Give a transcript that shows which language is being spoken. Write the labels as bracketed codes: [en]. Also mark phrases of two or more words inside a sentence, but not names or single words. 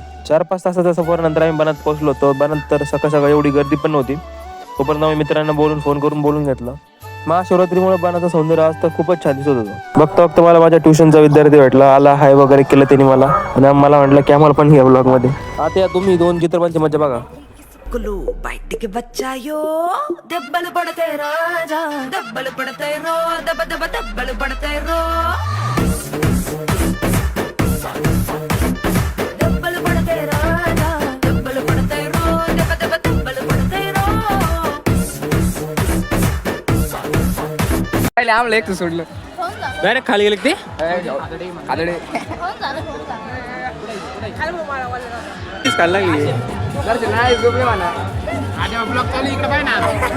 [mr] 4-5 तासाचा सफरनंतर आम्ही बनात पोहोचलो होतो. बनात तर सकाळ सकाळी एवढी गर्दी पण नव्हती. तोपर्यंत आम्ही मित्रांना फोन करून बोलून घेतलं. महाशिवरात्रीमुळे बनाचं सौंदर्य आज तर खूपच छान दिसत होतं. बघता मला माझ्या ट्युशनचा विद्यार्थी भेटला, आला हाय वगैरे केलं त्यांनी मला, आणि मला म्हटलं की आम्हाला पण या ब्लॉग मध्ये. आता तुम्ही 2 चित्रपटांची मजा बघा. [te] బయటికి వచ్చాయో దెబ్బలు పడతాయి రాజా, దెబ్బలు పడతాయి రో, దెబ్బ దెబ్బ దెబ్బలు పడతాయి రో, దెబ్బలు పడతాయి రాజా, దెబ్బలు పడతాయి రో, దెబ్బ దెబ్బ దెబ్బలు పడతాయి రో. [mr] पहिले आम्हाला एक सोडलं डायरेक्ट खाली गेले ते आदडे खायला लागली. नाही झोपले म्हणा ब्लॉक चालू इकडे पाहिजे ना.